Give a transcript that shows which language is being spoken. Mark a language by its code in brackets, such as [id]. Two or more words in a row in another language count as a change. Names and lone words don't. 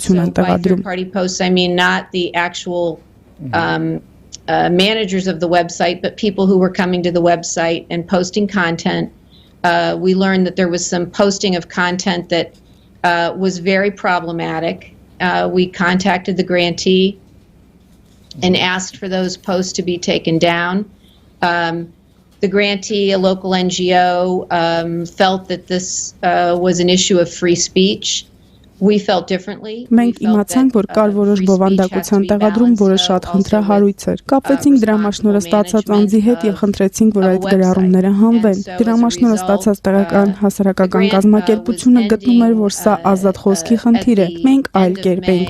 [en] By third-party posts, I mean not the actual managers of the website, but people who were coming to the website and posting content. We learned that there was some posting of content that was very problematic. We contacted the grantee and asked for those posts to be taken down. The grantee, a local NGO, felt that this was an issue of free speech. We felt differently. [hy] Մենք իմացանք, որ կար որոշ բովանդակության տեղադրում, որը շատ խնդրահարույց էր։ Կապվեցինք դրամաշնորհը ստացած անձի հետ եւ խնդրեցինք, որ այդ գրառումները հանվեն։ Դրամաշնորհը ստացած տեղական հասարակական կազմակերպությունը գտնում էր, որ սա ազատ խոսքի խնդիր է։ Մենք այլ կերպ էինք